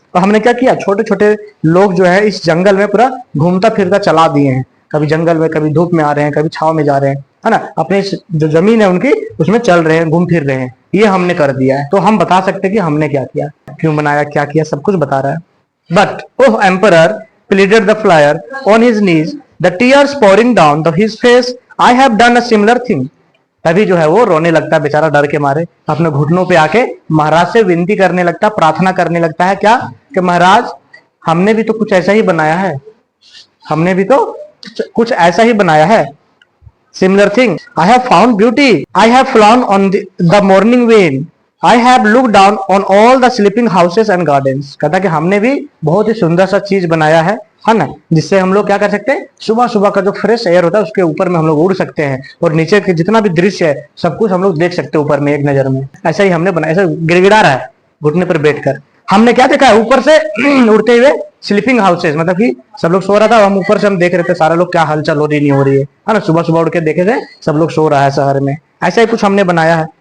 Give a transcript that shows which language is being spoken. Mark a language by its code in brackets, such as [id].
[hi] तो हमने क्या किया, छोटे छोटे लोग जो है इस जंगल में पूरा घूमता फिरता चला दिए हैं, कभी जंगल में, कभी धूप में आ रहे हैं, कभी छाव में जा रहे हैं, है ना, अपने जो जमीन है उनकी उसमें चल रहे हैं, घूम फिर रहे हैं, ये हमने कर दिया है। तो हम बता सकते हैं कि हमने क्या किया, क्यों बनाया, क्या किया, सब कुछ बता रहा है। [en] But oh emperor pleaded the flyer on his knees, the tears pouring down his face, I have done a similar thing। [hi] तभी जो है वो रोने लगता है बेचारा, डर के मारे अपने घुटनों पे आके महाराज से विनती करने लगता, प्रार्थना करने लगता है क्या, कि महाराज हमने भी तो कुछ ऐसा ही बनाया है, हमने भी तो कुछ ऐसा ही बनाया है। [en] Similar thing, I have found beauty, I have flown on the morning wind, I have looked down on all the sleeping houses and gardens। [hi] कहता कि हमने भी बहुत ही सुंदर सा चीज बनाया है ना, जिससे हम लोग क्या कर सकते हैं, सुबह सुबह का जो फ्रेश एयर होता है उसके ऊपर में हम लोग उड़ सकते हैं और नीचे के जितना भी दृश्य है सब कुछ हम लोग देख सकते हैं ऊपर में एक नजर में। ऐसा ही हमने बनाया, ऐसा गिड़गिड़ा रहा है घुटने पर बैठकर। हमने क्या देखा है, ऊपर से उड़ते हुए स्लीपिंग हाउसेस, मतलब कि सब लोग सो रहा था, हम ऊपर से हम देख रहे थे सारे लोग क्या हलचल हो रही नहीं हो रही है ना, सुबह सुबह उड़ के देखे थे सब लोग सो रहा है शहर में, ऐसा ही कुछ हमने बनाया है।